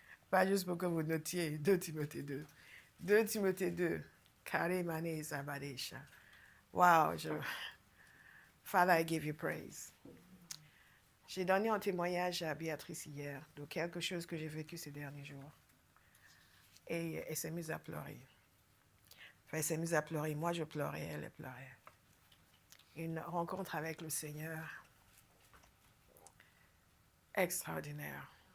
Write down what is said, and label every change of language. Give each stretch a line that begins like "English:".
French: Pas juste pour que vous notiez 2 Timothée 2. 2 Timothée 2. Karimane Zabadesha.
English: Wow, Father, I give you praise.
French: J'ai donné un témoignage à Béatrice hier de quelque chose que j'ai vécu ces derniers jours. Et elle s'est mise à pleurer. Enfin, elle s'est mise à pleurer. Moi, je pleurais, elle pleurait. Une rencontre avec le Seigneur extraordinaire.